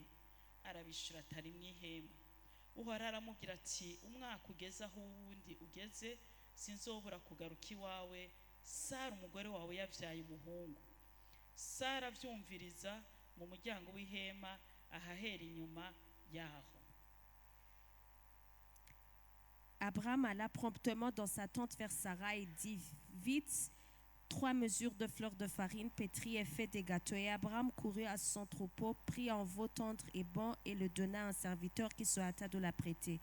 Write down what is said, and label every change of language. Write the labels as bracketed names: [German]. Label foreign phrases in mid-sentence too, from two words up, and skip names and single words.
[Rundi] Arabishura atari mu ihema. Uhoraho aramubwira ati umwaka ugeze aho uwundi ugeze sinzobura kugaruka iwawe. Sara umugore wawe yavyaye umuhungu. Sara avyumviriza mu muryango w'ihema ahahera inyuma yaho. [French] Abraham alla promptement dans sa tente vers Sarah et dit vite 3 mesures de fleur de farine pétrie et fait des gâteaux. Et Abraham courut à son troupeau, prit un veau tendre et bon et le donna à un serviteur qui se hâta de l'apprêter.